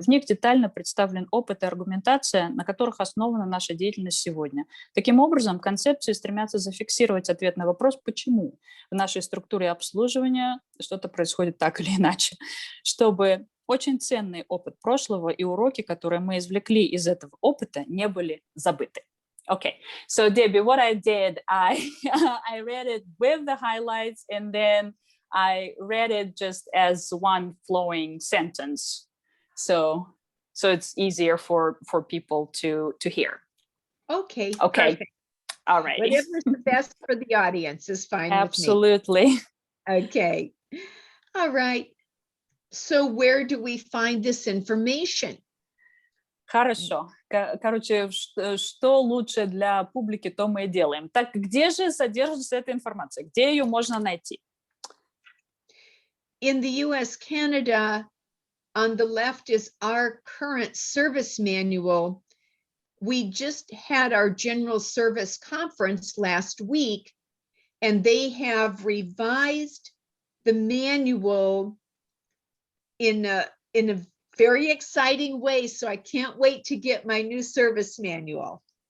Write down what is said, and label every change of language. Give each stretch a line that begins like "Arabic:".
Russian: В них детально представлен опыт и аргументация, на которых основана наша деятельность сегодня. Таким образом, концепции стремятся зафиксировать ответ на вопрос, почему в нашей структуре обслуживания что-то происходит так или иначе, чтобы очень ценный опыт прошлого и уроки, которые мы извлекли из этого опыта, не были забыты.
English: Okay, so Debbie, what I did, I read it with the highlights, and then I read it just as one flowing sentence, so it's easier for people to hear. Okay. Okay. Perfect. All right. Whatever's the best for the audience is fine Absolutely. with me. Okay. All right. So where do we find this information?
Russian: Хорошо. Короче, что лучше для публики, то мы и делаем. Так, где же содержится эта информация? Где ее можно найти?
English: In the US, Canada, on the left is our current service manual. We just had our general service conference last week, and they have revised the manual in a very exciting way, so I can't wait to get my new service manual.